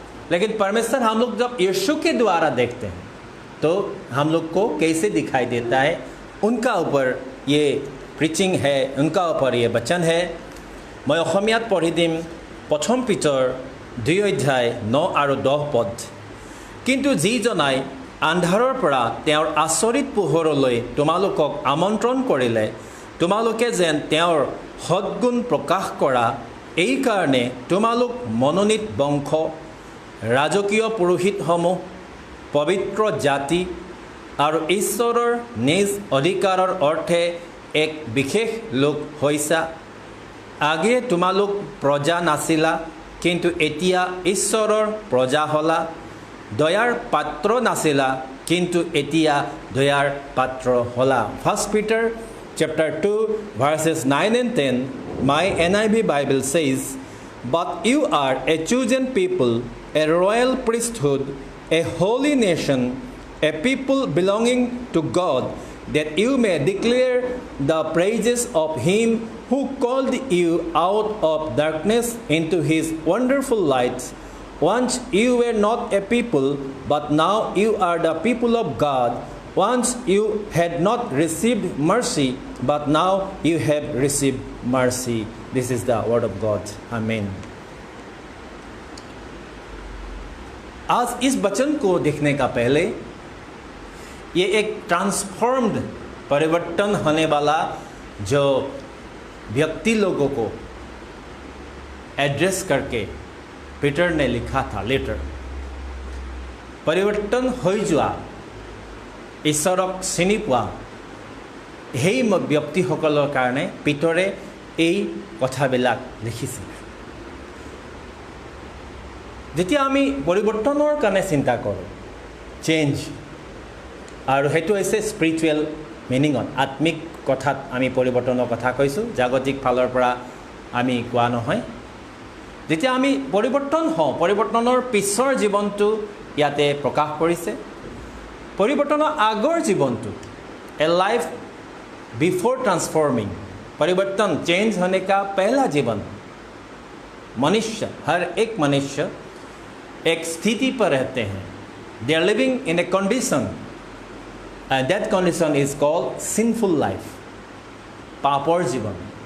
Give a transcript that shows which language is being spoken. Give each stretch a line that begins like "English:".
Hindi: लेकिन परमेश्वर हम लोग जब यीशु के द्वारा देखते हैं तो हम लोग को कैसे दिखाई देता है, उनका ऊपर ये प्रीचिंग है, उनका ऊपर ये वचन है। मैं
Assamese: অসমীয়াত पढ़ी दिम
Hindi: प्रथम पीटर 2 अध्याय 9 और 10 पद।
Assamese: किन्तु যিজনাই আন্ধাৰৰ পৰা তেওঁৰ আচৰিত পোহৰলৈ তোমালোকক আমন্ত্ৰণ কৰিলে, তোমালোকে যেন তেওঁৰ সদ্গুণ প্ৰকাশ কৰা, এই কাৰণে তোমালোক মনোনীত বংশ, ৰাজকীয় পুৰোহিতসমূহ, পবিত্ৰ জাতি আৰু ঈশ্বৰৰ নিজ অধিকাৰৰ অৰ্থে এক বিশেষ লোক হৈছা। আগে তোমালোক প্ৰজা নাছিলা, কিন্তু এতিয়া ঈশ্বৰৰ প্ৰজা হ'লা। দয়াৰ পাত্ৰ নাছিলা, কিন্তু এতিয়া দয়াৰ পাত্ৰ হ'লা।
English: 1 Peter chapter 2 verses 9 and 10, my NIV Bible says, but you are a chosen people, a royal priesthood, a holy nation, a people belonging to God, that you may declare the praises of him who called you out of darkness into his wonderful light. Once you were not a people, but now you are the people of God. Once you had not received mercy, but now you have received mercy. This is the word of God. Amen.
Hindi: आज इस वचन को देखने का पहले ये एक transformed परिवर्तन होने वाला जो व्यक्ति लोगों को एड्रेस करके पीटर ने लिखा था लेटर।
Assamese: परिवर्तन हो जोआ ईश्वरक चिनि पोৱা সেই ব্যক্তিসকলৰ কাৰণে পিতৰে এই কথাবিলাক লিখিছিল। যেতিয়া আমি পৰিৱৰ্তনৰ কাৰণে চিন্তা কৰোঁ, চেঞ্জ, আৰু সেইটো হৈছে স্পিৰিচুৱেল মিনিঙত, আত্মিক কথাত আমি পৰিৱৰ্তনৰ কথা কৈছোঁ, জাগতিক ফালৰ পৰা আমি কোৱা নহয়। যেতিয়া আমি পৰিৱৰ্তন হওঁ, পৰিৱৰ্তনৰ পিছৰ জীৱনটো ইয়াতে প্ৰকাশ কৰিছে। পৰিৱৰ্তনৰ আগৰ জীৱনটো,
English: a life before transforming,
Hindi: परिवर्तन, चेंज होने का पहला जीवन। मनुष्य, हर एक मनुष्य एक स्थिति पर रहते हैं।
English: they are living in a condition, and that condition is called sinful life,
Assamese: पापोर जीवन।